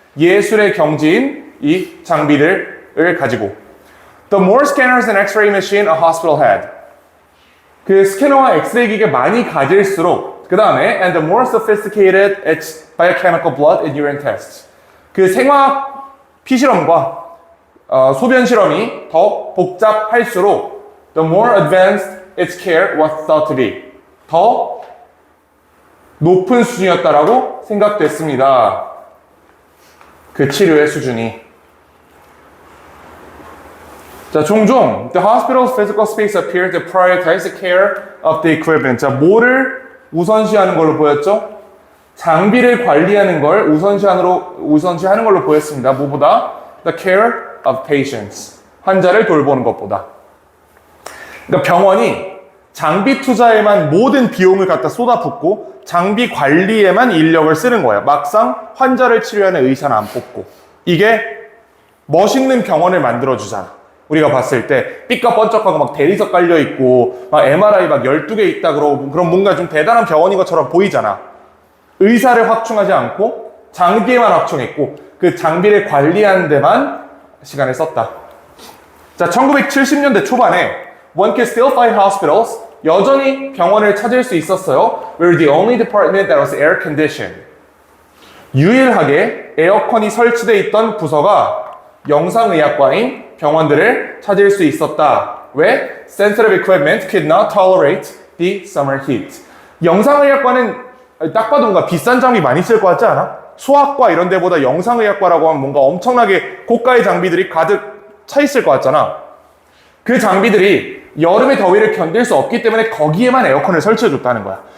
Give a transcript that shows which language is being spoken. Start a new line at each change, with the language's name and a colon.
Korean: 예술의 경지인 이 장비들을 가지고.
English: The more scanners and x-ray machine a hospital had.
Korean: 그 스캐너와 엑스레이 기계 많이 가질수록 그 다음에
English: and the more sophisticated its biochemical blood and urine tests.
Korean: 그 생화학 피실험과 소변 실험이 더 복잡할수록
English: the more advanced its care was thought to be.
Korean: 더 높은 수준이었다라고 생각됐습니다. 그 치료의 수준이. 자, 종종
English: the hospital's physical space appeared to prioritize the care of the equipment.
Korean: 자, 뭐를 우선시하는 걸로 보였죠? 장비를 관리하는 걸 우선시하는 걸로 보였습니다. 뭐보다?
English: The care of patients.
Korean: 환자를 돌보는 것보다. 그러니까 병원이 장비 투자에만 모든 비용을 갖다 쏟아붓고 장비 관리에만 인력을 쓰는 거예요. 막상 환자를 치료하는 의사는 안 뽑고. 이게 멋있는 병원을 만들어주잖아. 우리가 봤을 때 삐까번쩍하고 막 대리석 깔려있고 막 MRI 막 12개 있다 그러고 그럼 뭔가 좀 대단한 병원인 것처럼 보이잖아. 의사를 확충하지 않고 장비에만 확충했고 그 장비를 관리하는 데만 시간을 썼다. 자, 1970년대 초반에
English: one could still find hospitals,
Korean: 여전히 병원을 찾을 수 있었어요.
English: We're the only department that was air conditioned.
Korean: 유일하게 에어컨이 설치되어 있던 부서가 영상의학과인 병원들을 찾을 수 있었다. 왜?
English: Sensitive equipment could not tolerate the summer heat.
Korean: 영상의학과는 딱 봐도 뭔가 비싼 장비 많이 쓸 것 같지 않아? 소아과 이런 데보다 영상의학과라고 하면 뭔가 엄청나게 고가의 장비들이 가득 차 있을 것 같잖아. 그 장비들이 여름의 더위를 견딜 수 없기 때문에 거기에만 에어컨을 설치해줬다는 거야.